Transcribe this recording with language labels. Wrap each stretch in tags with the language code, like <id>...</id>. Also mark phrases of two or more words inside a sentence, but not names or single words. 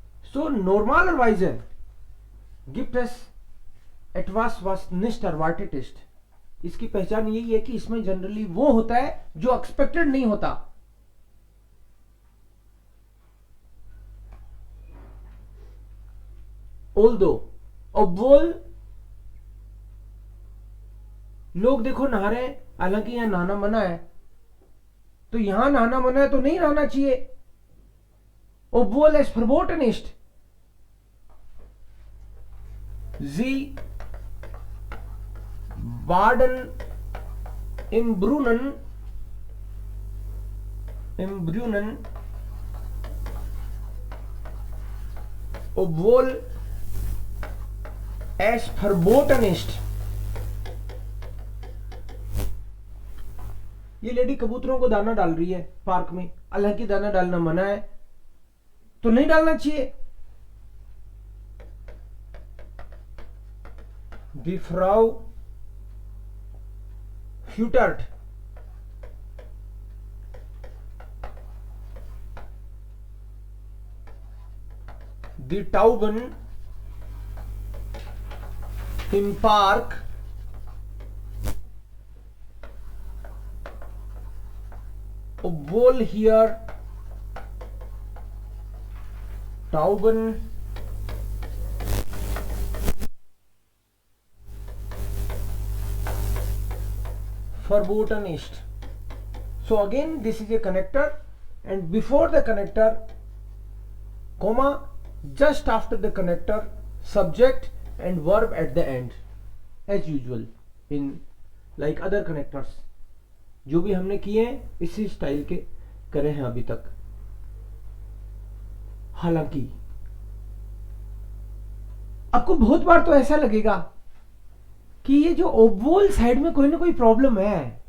<de>So normalerweise gibt es etwas was nicht erwartet ist.</de> <hi>इसकी पहचान यही है कि इसमें जनरली वो होता है जो एक्सपेक्टेड नहीं होता. Although, obwohl लोग देखो नहा रहे हैं, हालांकि यहां नहाना मना है, तो यहां नहाना मना है तो नहीं नहाना चाहिए.</hi> <de>Obwohl es verboten ist. Sie baden im Brunnen, obwohl es verboten ist.</de> <hi>ये लेडी कबूतरों को दाना डाल रही है पार्क में, हालांकि दाना डालना मना है तो नहीं डालना चाहिए.</hi> <de>Die Frau füttert die Tauben im Park obwohl hier Tauben verboten ist.</de> <en>So again this is a connector, and before the connector comma, just after the connector subject and verb at the end, as usual in like other connectors</en> <hi>जो भी हमने किए हैं इसी स्टाइल के करे हैं अभी तक. हालांकि आपको बहुत बार तो ऐसा लगेगा कि ये जो obwohl साइड में कोई ना कोई प्रॉब्लम है.</hi>